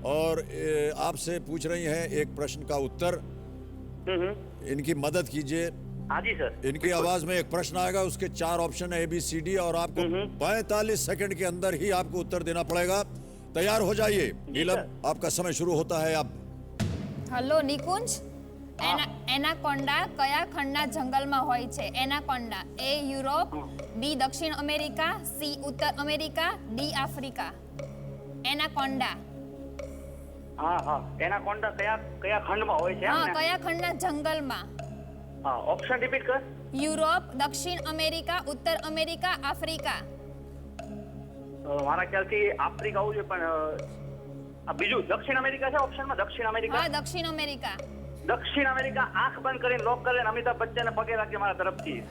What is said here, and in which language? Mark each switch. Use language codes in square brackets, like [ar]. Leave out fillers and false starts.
[hi] और आपसे पूछ रही हैं एक प्रश्न का उत्तर। इनकी मदद कीजिए। हाँ जी सर। इनकी आवाज में एक प्रश्न आएगा, उसके 4 ऑप्शन है ABCD और आपको 45 सेकंड के अंदर ही आपको उत्तर देना पड़ेगा। तैयार हो जाइए। नीलम, आपका समय शुरू होता है अब। [gu] हेलो निकुंज, એનાકોન્ડા કયા ખંડના જંગલમાં હોય છે? એનાકોન્ડા એ યુરોપ, બી દક્ષિણ અમેરિકા, સી ઉત્તર અમેરિકા, ડી આફ્રિકા। એનાકોન્ડા हाँ हाँ, एनाकोंडा कया कया [hi] खंड में [gu] होय छे? હા, કયા ખંડના જંગલમાં? [hi] हाँ, ऑप्शन रिपीट कर। [gu] યુરોપ, દક્ષિણ અમેરિકા, ઉત્તર અમેરિકા, આફ્રિકા। મારા ખ્યાલથી આફ્રિકા હોવું જોઈએ, પણ બીજું દક્ષિણ અમેરિકા છે ઓપ્શન માં? દક્ષિણ અમેરિકા? હા, દક્ષિણ અમેરિકા। દક્ષિણ અમેરિકા આંખ બંધ કરીને લોક કરે ને અમિતાભ બચ્ચન પગે રાખે મારા તરફથી।